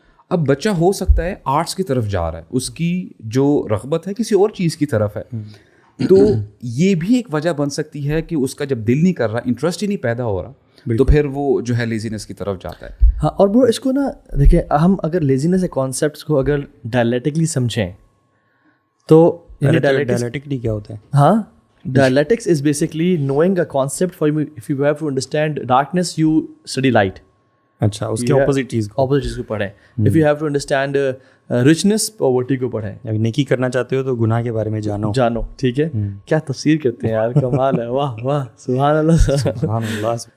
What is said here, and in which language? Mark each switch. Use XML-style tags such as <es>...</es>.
<ur>اب بچہ ہو سکتا ہے آرٹس کی طرف جا رہا ہے, اس کی جو رغبت ہے کسی اور چیز کی طرف ہے, تو یہ بھی ایک وجہ بن سکتی ہے کہ اس کا جب دل نہیں کر رہا, انٹرسٹ ہی نہیں پیدا ہو رہا, تو پھر وہ جو ہے لیزینس کی طرف جاتا ہے. ہاں, اور وہ اس کو نا دیکھیں, ہم اگر لیزینس کے کانسیپٹس کو اگر ڈائلیٹکلی سمجھیں تو ڈائلیٹکلی کیا ہوتا ہے؟</ur> <en>ہاں, dialectics is basically knowing a concept for you. If you have to understand darkness you study light.</en> <ur>اچھا, اس کے اپوزٹ چیز کو پڑھیں.</ur> <en>if you have to understand richness,</en> <ur>poverty کو پڑھیں. نیکی کرنا چاہتے ہو تو گناہ کے بارے میں جانو. ٹھیک ہے, کیا تفسیر کرتے ہیں یار, کمال ہے, واہ واہ, سبحان اللہ سبحان اللہ.</ur>